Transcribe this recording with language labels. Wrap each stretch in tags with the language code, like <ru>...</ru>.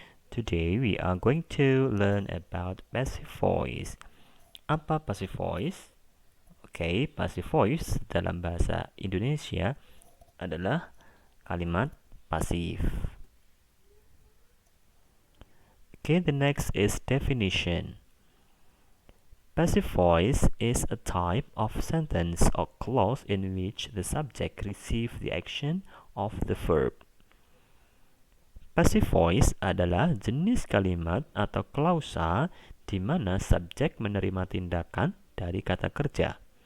<en>Today we are going to learn about passive voice.</en> <id>Apa passive voice? Oke, passive voice dalam bahasa Indonesia adalah kalimat pasif.</id> <en>Okay, the next is definition. Passive voice is a type of sentence or clause in which the subject receives the action of the verb.</en> <id>Passive voice adalah jenis kalimat atau klausa di mana subjek menerima tindakan dari kata kerja.</id>